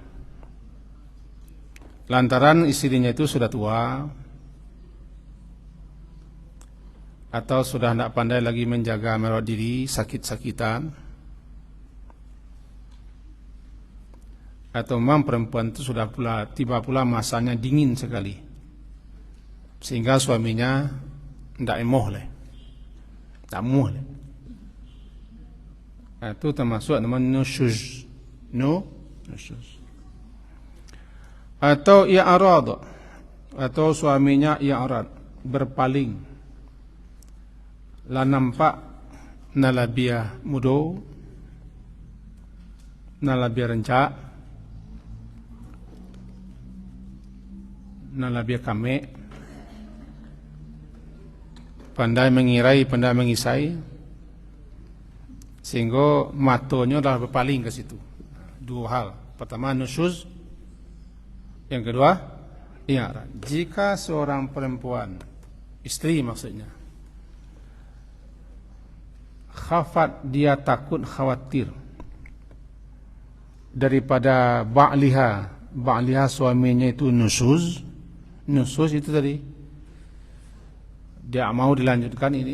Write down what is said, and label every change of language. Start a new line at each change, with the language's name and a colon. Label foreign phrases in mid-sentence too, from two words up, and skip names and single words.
Indonesian: Lantaran istrinya itu sudah tua, atau sudah tidak pandai lagi menjaga merawat diri, sakit-sakitan, atau memang perempuan itu sudah tiba pula masanya dingin sekali, sehingga suaminya tidak emoh leh, tak muh leh. Itu termasuk namanya nusyuz, nusyuz. Atau i'rad, atau suaminya i'rad, berpaling,
Minangkabau: la nampak nalabia mudo, nalabia rencak, nalabia kame, pandai mengirai, pandai mengisai, sehingga matonya dah berpaling ke situ.
Indonesian: Dua hal. Pertama nusyuz, yang kedua i'rad. Jika seorang perempuan, istri maksudnya, khafat, dia takut, khawatir daripada ba'liha suaminya itu nusyuz itu tadi, dia mau dilanjutkan ini.